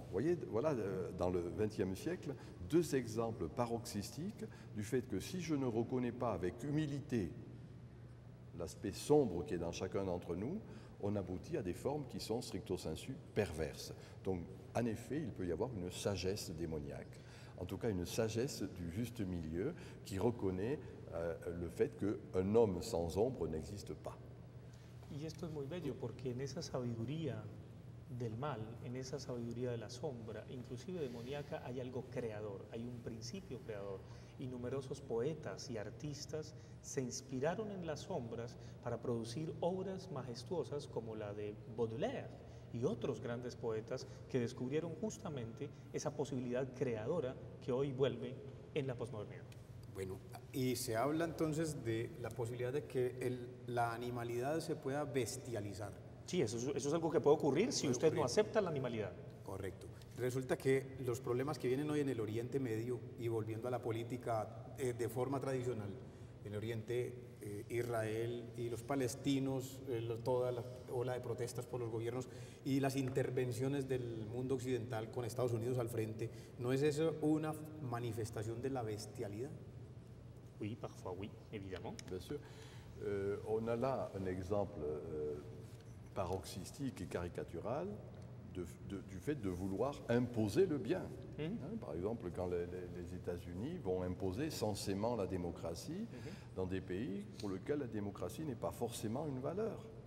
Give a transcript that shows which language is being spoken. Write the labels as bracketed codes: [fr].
[fr] Vous voyez, voilà, dans le XXe siècle, deux exemples paroxystiques du fait que si je ne reconnais pas avec humilité l'aspect sombre qui est dans chacun d'entre nous, on aboutit à des formes qui sont stricto sensu perverses. Donc, en effet, il peut y avoir une sagesse démoniaque, en tout cas une sagesse du juste milieu qui reconnaît le fait qu'un homme sans ombre n'existe pas. [es] Y esto es muy bello porque en esa sabiduría del mal, en esa sabiduría de la sombra, inclusive demoníaca, hay algo creador, hay un principio creador. Y numerosos poetas y artistas se inspiraron en las sombras para producir obras majestuosas como la de Baudelaire y otros grandes poetas que descubrieron justamente esa posibilidad creadora que hoy vuelve en la posmodernidad. Bueno, y se habla entonces de la posibilidad de que la animalidad se pueda bestializar. Sí, eso es algo que puede ocurrir si usted no acepta la animalidad. Correcto. Resulta que los problemas que vienen hoy en el Oriente Medio, y volviendo a la política de forma tradicional, en el Oriente, Israel y los palestinos, toda la ola de protestas por los gobiernos y las intervenciones del mundo occidental con Estados Unidos al frente, ¿no es eso una manifestación de la bestialidad? [fr] Oui, parfois oui, évidemment. Bien sûr. On a là un exemple paroxystique et caricatural du fait de vouloir imposer le bien. Par exemple, quand les États-Unis vont imposer censément la démocratie dans des pays pour lesquels la démocratie n'est pas forcément une valeur.